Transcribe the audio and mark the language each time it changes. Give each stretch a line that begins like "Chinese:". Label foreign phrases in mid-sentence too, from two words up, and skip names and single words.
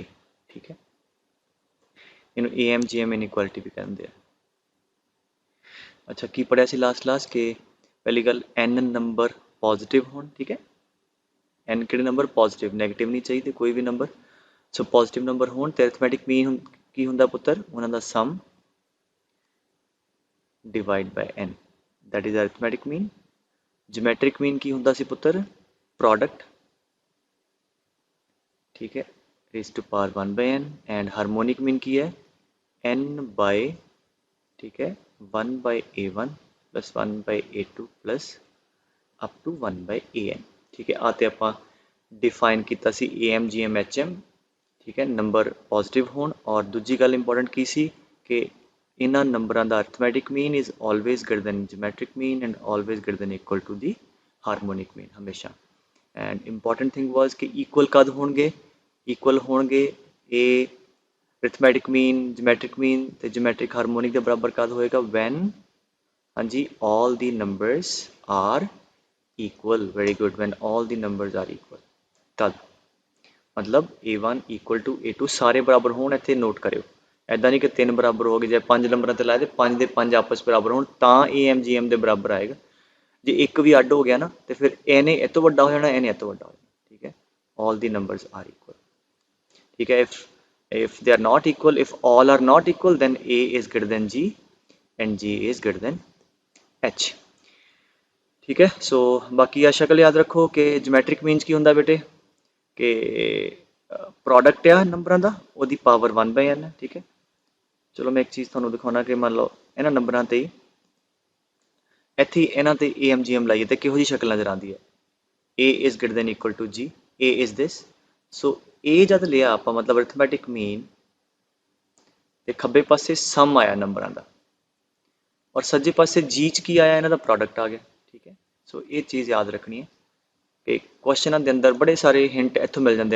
Punjabi: ਠੀਕ ਹੈ, ਇਹਨੂੰ AM GM ਇਨਇਕੁਐਲਿਟੀ ਵੀ ਕਹਿੰਦੇ ਆ। ਅੱਛਾ, ਕੀ ਪੜ੍ਹਿਆ ਸੀ ਲਾਸਟ ਕਿ ਪਹਿਲੀ ਗੱਲ n
English: number positive
Punjabi: ਹੋਣ। ਠੀਕ ਹੈ, n ਕਿਹੜੇ
English: number positive,
Punjabi: ਨੈਗੇਟਿਵ ਨਹੀਂ ਚਾਹੀਦੇ ਕੋਈ ਵੀ ਨੰਬਰ।
English: so positive number
Punjabi: ਹੋਣ ਤੇ
English: arithmetic mean
Punjabi: ਕੀ ਹੁੰਦਾ ਪੁੱਤਰ, ਉਹਨਾਂ ਦਾ ਸਮ
English: divide by n, that is arithmetic mean। geometric mean
Punjabi: ਕੀ ਹੁੰਦਾ ਸੀ ਪੁੱਤਰ, product। ਠੀਕ ਹੈ,
English: raised to power 1 by n। and harmonic mean
Punjabi: ਕੀ ਹੈ,
English: n by,
Punjabi: ਠੀਕ ਹੈ,
English: 1 by a1 plus 1 by a2 plus up to 1 by an।
Punjabi: ਠੀਕ ਹੈ, ਆ ਤੇ ਆਪਾਂ ਡਿਫਾਈਨ ਕੀਤਾ ਸੀ AM GM HM। ਠੀਕ ਹੈ,
English: number positive
Punjabi: ਹੋਣ। ਔਰ ਦੂਜੀ ਗੱਲ ਇੰਪੋਰਟੈਂਟ ਕੀ ਸੀ ਕਿ ਇਹਨਾਂ ਨੰਬਰਾਂ ਦਾ
English: arithmetic mean is always greater than geometric mean and always greater than equal to the harmonic mean, ਹਮੇਸ਼ਾ। and important thing was
Punjabi: ਕਿ ਇਕੁਅਲ ਕਦ ਹੋਣਗੇ, ਇਕੁਅਲ ਹੋਣਗੇ ਇਹ
English: arithmetic mean, geometric mean
Punjabi: ਤੇ
English: geometric harmonic
Punjabi: ਦੇ ਬਰਾਬਰ ਕਦ ਹੋਏਗਾ, ਵੈਨ, ਹਾਂਜੀ,
English: all the numbers are equal। very good, when all the numbers are equal,
Punjabi: ਤਦ मतलब a1
English: equal to
Punjabi: a2 ਸਾਰੇ ਬਰਾਬਰ ਹੋਣ। ਇੱਥੇ ਨੋਟ ਕਰਿਓ, ਐਦਾਂ ਨਹੀਂ ਕਿ 3 ਬਰਾਬਰ ਹੋ ਗਏ, ਜੇ 5 ਨੰਬਰਾਂ ਤੇ ਲਾਏ ਤੇ 5 ਦੇ 5 ਆਪਸ ਬਰਾਬਰ ਹੋਣ ਤਾਂ AM GM ਦੇ ਬਰਾਬਰ ਆਏਗਾ। ਜੇ ਇੱਕ ਵੀ ਅੱਡ ਹੋ ਗਿਆ ਨਾ ਤੇ ਫਿਰ ਇਹਨੇ ਇਹ ਤੋਂ ਵੱਡਾ ਹੋ ਜਾਣਾ, ਇਹਨੇ ਇਹ ਤੋਂ ਵੱਡਾ ਹੋ ਜਾਣਾ। ਠੀਕ ਹੈ,
English: all the numbers are equal।
Punjabi: ਠੀਕ ਹੈ,
English: if they are not equal, if all are not equal, then A is greater than G and G is greater than H।
Punjabi: ਠੀਕ ਹੈ, ਸੋ ਬਾਕੀ ਆ ਸ਼ਕਲ ਯਾਦ ਰੱਖੋ ਕਿ
English: geometric means
Punjabi: ਕੀ ਹੁੰਦਾ ਬੇਟੇ, ਕਿ ਪ੍ਰੋਡਕਟ ਆ ਨੰਬਰਾਂ ਦਾ, ਉਹਦੀ ਪਾਵਰ 1 by n ਹੈ। ਠੀਕ ਹੈ, ਚਲੋ ਮੈਂ ਇੱਕ ਚੀਜ਼ ਤੁਹਾਨੂੰ ਦਿਖਾਉਣਾ ਕਿ ਮੰਨ ਲਓ ਇਹਨਾਂ ਨੰਬਰਾਂ ਤੇ ਇੱਥੇ ਇਹਨਾਂ ਤੇ AM GM ਲਾਈਏ ਤੇ ਕਿਹੋ ਜਿਹੀ ਸ਼ਕਲ ਨਜ਼ਰ ਆਉਂਦੀ ਹੈ।
English: A is greater than equal to G, A is this।
Punjabi: ਸੋ A ਜਦ ਲਿਆ ਆਪਾਂ ਮਤਲਬ
English: arithmetic mean
Punjabi: ਤੇ ਖੱਬੇ ਪਾਸੇ ਸਮ ਆਇਆ ਨੰਬਰਾਂ ਦਾ, ਔਰ ਸੱਜੇ ਪਾਸੇ G 'ਚ ਕੀ ਆਇਆ, ਇਹਨਾਂ ਦਾ ਪ੍ਰੋਡਕਟ ਆ ਗਿਆ। ਠੀਕ ਹੈ, ਸੋ ਇਹ ਚੀਜ਼ ਯਾਦ ਰੱਖਣੀ ਹੈ ਕਿ ਕੁਐਸਚਨਾਂ ਦੇ ਅੰਦਰ ਬੜੇ ਸਾਰੇ ਹਿੰਟ ਇੱਥੋਂ ਮਿਲ ਜਾਂਦੇ ਆ।